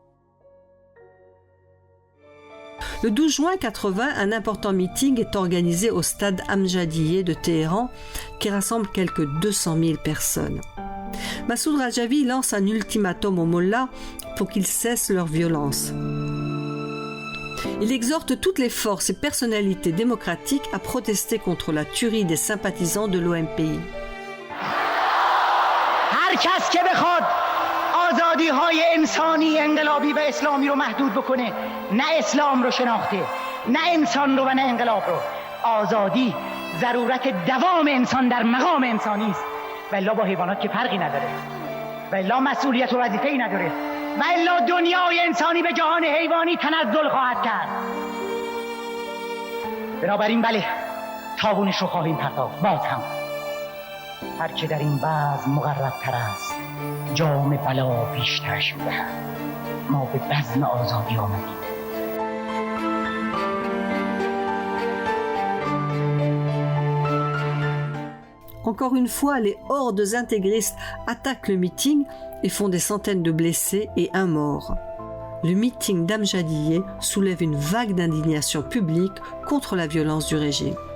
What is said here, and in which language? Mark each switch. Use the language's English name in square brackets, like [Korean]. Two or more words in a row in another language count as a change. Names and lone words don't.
[French] Le 12 juin 80, un important meeting est organisé au stade Amjadieh de Téhéran qui rassemble quelques 200 000 personnes. Massoud Rajavi lance un ultimatum aux mollahs pour qu'ils cessent leur violence. Il exhorte toutes les forces et personnalités démocratiques à protester contre la tuerie des sympathisants de l'OMPI. [Persian] هر کس که بخواد آزادی‌های انسانی انقلابی و اسلامی رو محدود بکنه، نه اسلام رو شناخته، نه انسان رو و نه انقلاب رو. آزادی ضرورت دوام انسان در مقام انسانی است. و الا با حیوانات که فرقی نداره. و الا مسئولیت و وظیفه‌ای نداره. و الا دنیای انسانی به جهان حیوانی تنزل خواهد کرد. بنابراین بله، تاوانش رو خواهیم پرداخت. باز هم هر که در این وضع مقرب‌تر است، جام بلا بیشترش می‌دهد. ما به بزم آزادی آمدیم. [French] En Encore une fois, les hordes intégristes attaquent le meeting et font des centaines de blessés et un mort. Le meeting d'Amjadiyeh soulève une vague d'indignation publique contre la violence du régime.